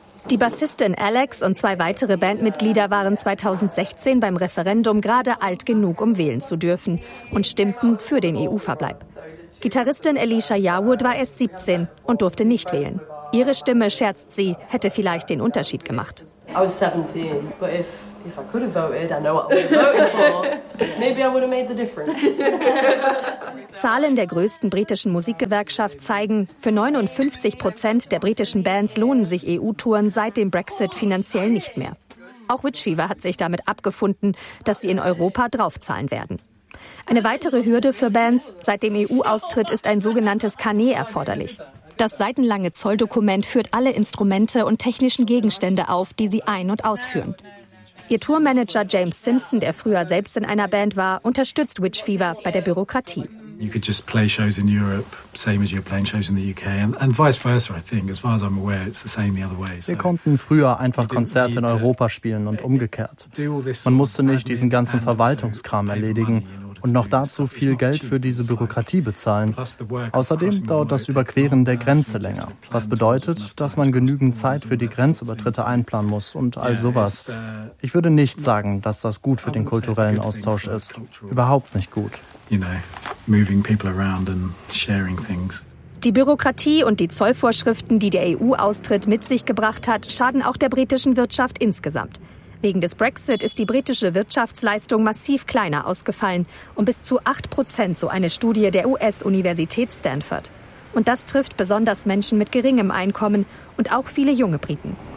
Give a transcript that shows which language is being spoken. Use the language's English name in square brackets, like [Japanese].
[German] Die Bassistin Alex und 2 weitere Bandmitglieder waren 2016 beim Referendum gerade alt genug, um wählen zu dürfen und stimmten für den EU-Verbleib. Gitarristin Alicia Yarwood war erst 17 und durfte nicht wählen. Ihre Stimme, scherzt sie, hätte vielleicht den Unterschied gemacht. [English] I was 17, but if I could have voted, I know what I would have voted for. Maybe I would have made the difference. [German] Zahlen der größten britischen Musikgewerkschaft zeigen, für 59% der britischen Bands lohnen sich EU-Touren seit dem Brexit finanziell nicht mehr. Auch Witch Fever hat sich damit abgefunden, dass sie in Europa draufzahlen werden. Eine weitere Hürde für Bands seit dem EU-Austritt ist ein sogenanntes Carnet erforderlich. Das seitenlange Zolldokument führt alle Instrumente und technischen Gegenstände auf, die sie ein- und ausführen. Ihr Tourmanager James Simpson, der früher selbst in einer Band war, unterstützt Witch Fever bei der Bürokratie. [English] You could just play shows in Europe, same as you're playing shows in the UK, and vice versa, I think. As far as I'm aware, it's the same the other way. [German] Wir konnten früher einfach Konzerte in Europa spielen und umgekehrt. Man musste nicht diesen ganzen Verwaltungskram erledigen und noch dazu viel Geld für diese Bürokratie bezahlen. Außerdem dauert das Überqueren der Grenze länger, was bedeutet, dass man genügend Zeit für die Grenzübertritte einplanen muss und all sowas. Ich würde nicht sagen, dass das gut für den kulturellen Austausch ist. Überhaupt nicht gut. [English] Moving people around and sharing things. [German] Die Bürokratie und die Zollvorschriften, die der EU-Austritt mit sich gebracht hat, schaden auch der britischen Wirtschaft insgesamt. Wegen des Brexit ist die britische Wirtschaftsleistung massiv kleiner ausgefallen, um bis zu 8%, so eine Studie der US-Universität Stanford. Und das trifft besonders Menschen mit geringem Einkommen und auch viele junge Briten.